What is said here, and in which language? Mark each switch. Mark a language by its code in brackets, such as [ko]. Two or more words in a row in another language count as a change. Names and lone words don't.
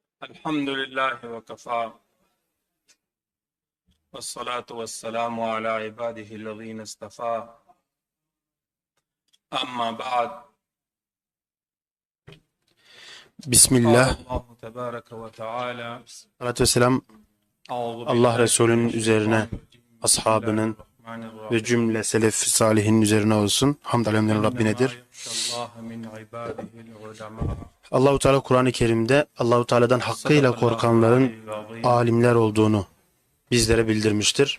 [ar] الحمد لله وكفى والصلاة والسلام على عباده الذين اصطفى. أما بعد. Bismillah, الله تبارك وتعالى. الصلاة والسلام [tr] Allah Resulü'nün üzerine, ashabının ve cümle selef-i salihin üzerine olsun. Hamd alemlerin Rabbinedir. Allahu Teala Kur'an-ı Kerim'de Allahu Teala'dan hakkıyla korkanların alimler olduğunu bizlere bildirmiştir.